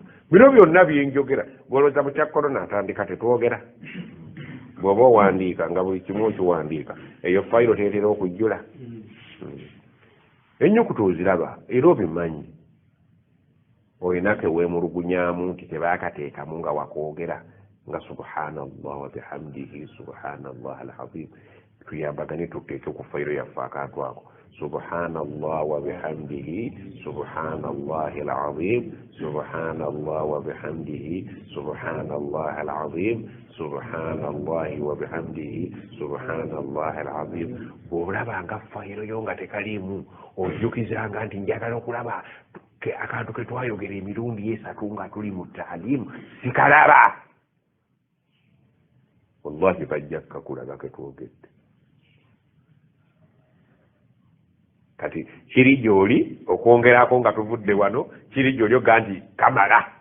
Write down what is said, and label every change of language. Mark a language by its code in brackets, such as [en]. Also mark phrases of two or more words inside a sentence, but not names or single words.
[lg] bino byonna byenjogera bw'olowooza mu kya korona atandika tetwogera. bw'oba owandiika nga buli kimu okiwandiika, eyo fayiro teetera okujjula. ennyukuta oziraba era obimanyi, olina keweemulugunyamu nti tebaakateekamu nga wakoogera, nga [ar] سبحان الله وبحمده سبحان الله العظيم. [lg] tuyambagane tuteeke ku fayiro yaffe akantu ako, [ar] سبحان الله وبحمده سبحان الله العظيم، سبحان الله وبحمده سبحان الله العظيم، سبحان الله وبحمده سبحان الله العظيم. [lg] bw'olabanga fayiro yo nga tekaliimu, ojjukizanga nti njagala okulaba akantu ke twayogera emirundi 3 nga tuli mu taalimu sikalaba. wallahi bajja kakulaga ke twogedde. kati kiri gy'oli okwongerako nga tuvudde wano, kiri gy'oli oga nti kamala.